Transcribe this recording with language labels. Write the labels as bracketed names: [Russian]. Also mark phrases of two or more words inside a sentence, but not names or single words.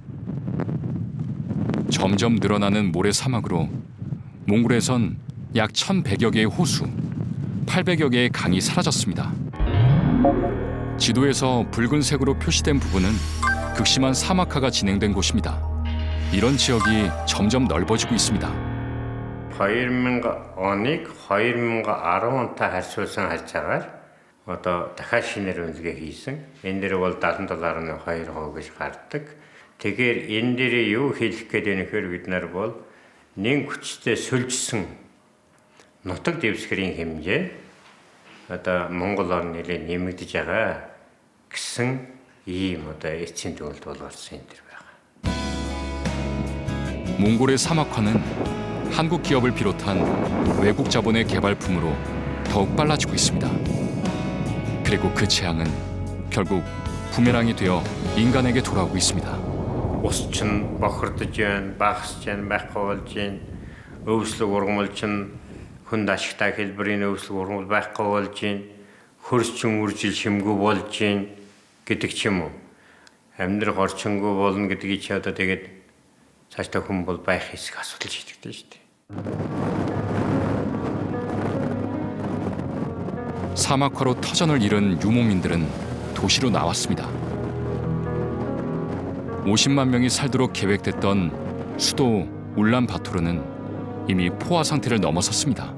[Korean] 점점 늘어나는 모래 사막으로 몽골에선 약 1,100여 개의 호수, 800여 개의 강이 사라졌습니다. 지도에서 붉은색으로 표시된 부분은 극심한 사막화가 진행된 곳입니다. 이런 지역이 점점 넓어지고 있습니다. [Mongolian] 2010-ыг 2010-тай харьцуулсан харьцаагаар одоо дахиад шинээр үнэлгээ хийсэн. Энэ дээр бол 77.2% гэж гардаг. Тэгэхээр энэ дээр юу хэлэх гээд байна гэхээр бид нар бол нэг хүчтэй сүлжсэн нутаг дэвсгэрийн хэмжээ одоо Монгол орн нэлээд нэмэгдэж байгаа гэсэн ийм одоо эцсийн дүгнэлт боловсон энэ дэр байгаа. [Korean] 몽골의 사막화는 한국 기업을 비롯한 외국 자본의 개발품으로 더욱 빨라지고 있습니다. 그리고 그 재앙은 결국 부메랑이 되어 인간에게 돌아오고 있습니다. [Mongolian] Ус чинь бохирдож байна, багасж байна, байхгүй болж байна. Өвслөг ургамал чинь хүнд ашигтай хэлбэрийн өвслөг ургамал байхгүй болж байна. Хөрс чин үржил шимгүй болж байна гэдэг ч юм уу. Амьдрах орчингүй болно гэдгийг чи одоо тэгээд цаашдаа хүн бол байх хэсэг асуудал шийдэгдэн шүү дээ. [Korean] 사막화로 터전을 잃은 유목민들은 도시로 나왔습니다. 50만 명이 살도록 계획됐던 수도 울란바토르는 이미 포화 상태를 넘어섰습니다.